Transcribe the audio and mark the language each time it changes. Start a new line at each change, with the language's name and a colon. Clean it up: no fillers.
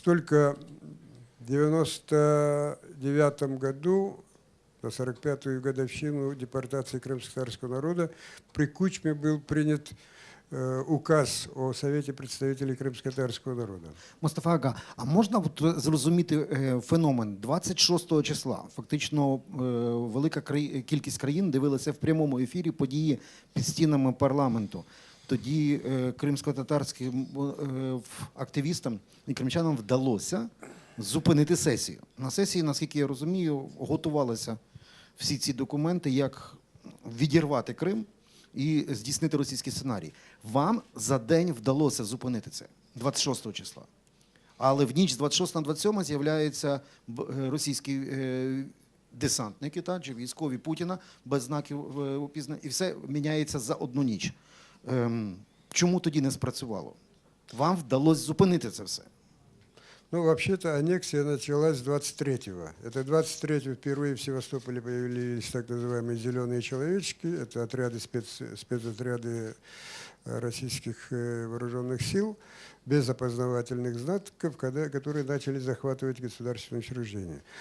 Russian: Только в 1999 году, на 45-ю годовщину депортации крымско-татарского народа, при Кучме был принят указ о Совете представителей
Ukrainian: кримськотатарського народу. Мустафа Ага, а можна от зрозуміти феномен 26 числа? Фактично велика кількість країн дивилася в прямому ефірі події під стінами парламенту. Тоді кримсько-татарським активістам і кримчанам вдалося зупинити сесію. На сесії, наскільки я розумію, готувалися всі ці документи, як відірвати Крим і здійснити російський сценарій. Вам за день вдалося зупинити це, 26 числа. Але в ніч з 26 на 27 з'являються російські десантники, чи військові Путіна, без знаків опізнання, і все міняється за одну ніч. Чому тоді не спрацювало? Вам вдалося зупинити це все?
Russian: Ну, вообще-то аннексия началась 23-го. Это 23-го впервые в Севастополе появились так называемые «зеленые человечки». Это отряды, спецотряды российских вооруженных сил без опознавательных знаков, которые начали захватывать государственные учреждения.